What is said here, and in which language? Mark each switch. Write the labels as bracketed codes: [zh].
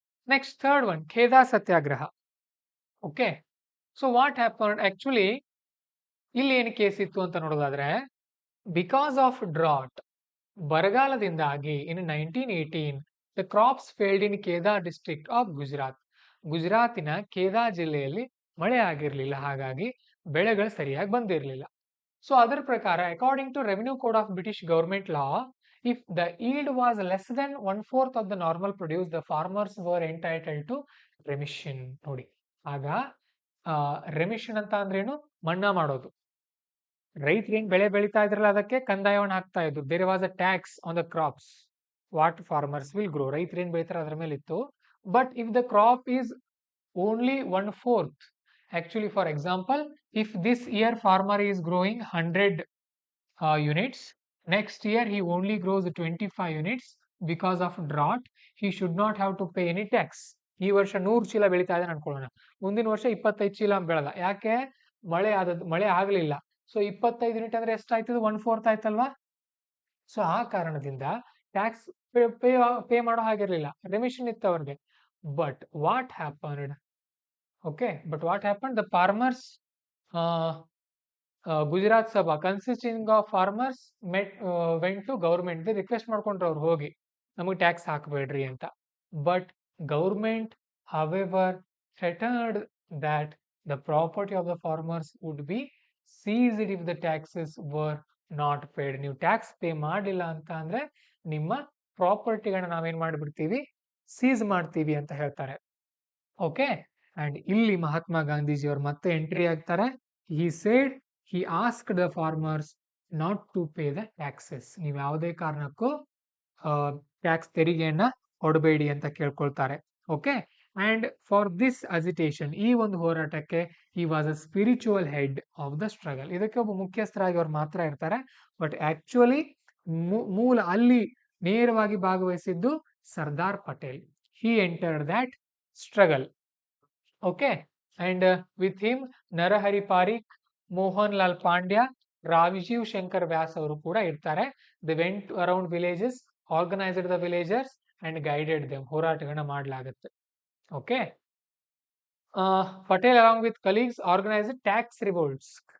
[en] Next third one Kheda Satyagraha. Okay, so what happen actually, [kn] ಇಲ್ಲಿ ಏನು case ಇತ್ತು ಅಂತ ನೋಡೋದಾದ್ರೆ, [en] Because of drought, ಬರಗಾಲದಿಂದಾಗಿ in 1918 the crops failed in Kheda district of Gujarat. [kn] ಗುಜರಾತಿನ ಖೇದಾ ಜಿಲ್ಲೆಯಲ್ಲಿ ಮಳೆ ಆಗಿರಲಿಲ್ಲ, ಹಾಗಾಗಿ ಬೆಳೆಗಳು ಸರಿಯಾಗಿ ಬಂದಿರಲಿಲ್ಲ. [en] so [kn] ಅದರ ಪ್ರಕಾರ [en] According to revenue code of British government law, if the yield was less than 1/4 of the normal produce, the farmers were entitled to remission. [kn] ನೋಡಿ, ಆಗ ರೆಮಿಷನ್ ಅಂತ ಅಂದ್ರೇನು, ಮನ್ನಾ ಮಾಡೋದು. ರೈತರು ಏನ್ ಬೆಳೆ ಬೆಳೀತಾ ಇದ್ರಲ್ಲ ಅದಕ್ಕೆ ಕಂದಾಯವನ್ನು ಹಾಕ್ತಾ ಇದ್ರು. [en] There was a tax on the crops what farmers will grow. [kn] ರೈತರು ಏನ್ ಬೆಳೀತಾರೆ ಅದ್ರ ಮೇಲೆ ಇತ್ತು. [en] But if the crop is only 1/4, actually for example, if this year farmer is growing 100 units, next year he only grows 25 units because of drought, he should not have to pay any tax. [kn] ಈ ವರ್ಷ 100 ಚೀಲ ಬೆಳೀತಾ ಇದೆ ಅನ್ಕೊಳ್ಳೋಣ, ಮುಂದಿನ ವರ್ಷ 25 ಚೀಲ ಬೆಳೆದ, ಯಾಕೆ, ಮಳೆ ಆಗಲಿಲ್ಲ. ಸೊ 25 ಯೂನಿಟ್ ಅಂದ್ರೆ ಎಷ್ಟಾಯ್ತದ, 1/4 ಆಯ್ತಲ್ವಾ. ಸೊ ಆ ಕಾರಣದಿಂದ ಟ್ಯಾಕ್ಸ್ ಪೇ ಮಾಡೋ ಹಾಗಿರ್ಲಿಲ್ಲ, ರೆಮಿಷನ್ ಇತ್ತು ಅವ್ರಿಗೆ. [en] but what happened, okay, but what happened, the farmers Gujarat Sabha consisting of farmers went to government, [kn] request ಮಾಡ್ಕೊಂಡ್ರು ಅವ್ರು ಹೋಗಿ, ನಮಗೆ ಟ್ಯಾಕ್ಸ್ ಹಾಕಬೇಡ್ರಿ ಅಂತ. [en] But government however threatened that the property of the farmers would be seized if the taxes were not paid. [kn] ನೀವು tax pay ಮಾಡಲಿಲ್ಲ ಅಂತ ಅಂದ್ರೆ ನಿಮ್ಮ ಪ್ರಾಪರ್ಟಿಗಳನ್ನ ನಾವೇನ್ ಮಾಡಿಬಿಡ್ತೀವಿ, ಸೀಸ್ ಮಾಡ್ತೀವಿ ಅಂತ ಹೇಳ್ತಾರೆ. ಓಕೆ, ಅಂಡ್ ಇಲ್ಲಿ ಮಹಾತ್ಮ ಗಾಂಧೀಜಿ ಅವರು ಮತ್ತೆ ಎಂಟ್ರಿ ಆಗ್ತಾರೆ. [en] He said, he asked the farmers not to pay the taxes. [kn] ನೀವು ಯಾವುದೇ ಕಾರಣಕ್ಕೂ ಟ್ಯಾಕ್ಸ್ ತೆರಿಗೆಯನ್ನ ಕೊಡಬೇಡಿ ಅಂತ ಕೇಳ್ಕೊಳ್ತಾರೆ. [en] okay, and for this agitation, [kn] ಈ ಒಂದು ಹೋರಾಟಕ್ಕೆ [en] he was a spiritual head of the struggle. [kn] ಇದಕ್ಕೆ ಒಬ್ಬ ಮುಖ್ಯಸ್ಥರಾಗಿ ಅವ್ರು ಮಾತ್ರ ಇರ್ತಾರೆ. ಬಟ್ ಆಕ್ಚುಲಿ ಮೂಲ ಅಲ್ಲಿ ನೇರವಾಗಿ ಭಾಗವಹಿಸಿದ್ದು Sardar Patel. [en] he entered that struggle. Okay, and with him Narahari Parikh, Mohan Lal Pandya, Rajiv Shankar Vyas [kn] ಅವರು ಕೂಡ ಇರ್ತಾರೆ. [en] They went around villages, organised the villagers and guided them. [kn] ಹೋರಾಟಗಳನ್ನ ಮಾಡಲಾಗುತ್ತೆ. [en] Okay, Patel along with colleagues organised tax revolts.